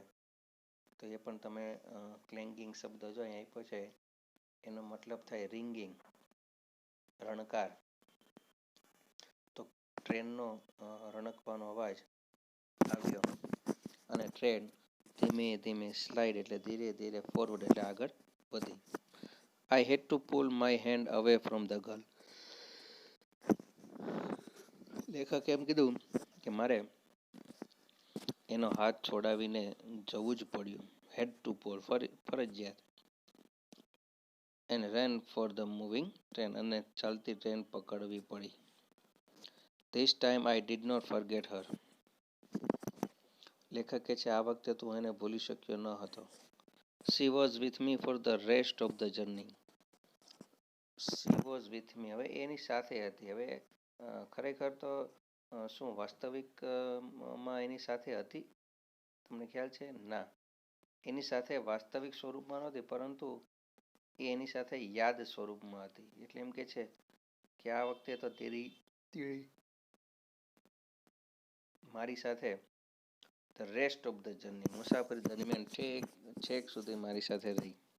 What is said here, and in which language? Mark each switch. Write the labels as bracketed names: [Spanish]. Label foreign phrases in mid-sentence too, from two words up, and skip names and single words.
[Gujarati] તો એ પણ તમે ક્લેંગિંગ શબ્દ જો અહીં આપ્યો છે એનો મતલબ થાય રિંગિંગ, રણકાર. તો ટ્રેનનો રણકવાનો અવાજ આવ્યો અને ટ્રેન ધીમે ધીમે સ્લાઇડ એટલે ધીરે ધીરે ફોરવર્ડ એટલે આગળ વધી. [English] I had to pull my hand away from the girl. [Gujarati] લેખકે એમ કીધું કે મારે એનો હાથ છોડાવીને જવું જ પડ્યું. [English] had to pull, ફરજિયાત. એન્ડ ran for the moving train, [Gujarati] અને ચાલતી ટ્રેન પકડવી પડી. [English] This time I did not forget her. [Gujarati] લેખક કહે છે આ વખતે તું એને ભૂલી શક્યો ન હતો. [English] She was with me for the rest of the journey. She was with me, [Gujarati] હવે એની સાથે હતી. હવે ખરેખર તો શું વાસ્તવિકમાં એની સાથે હતી? તમને ખ્યાલ છે? ના, એની સાથે વાસ્તવિક સ્વરૂપમાં નહોતી, પરંતુ એ એની સાથે યાદ સ્વરૂપમાં હતી. એટલે એમ કે છે કે આ વખતે તો તેરી મારી સાથે [English] the rest of the journey, [Gujarati] મુસાફરી દરમિયાન છેક સુધી મારી સાથે રહી.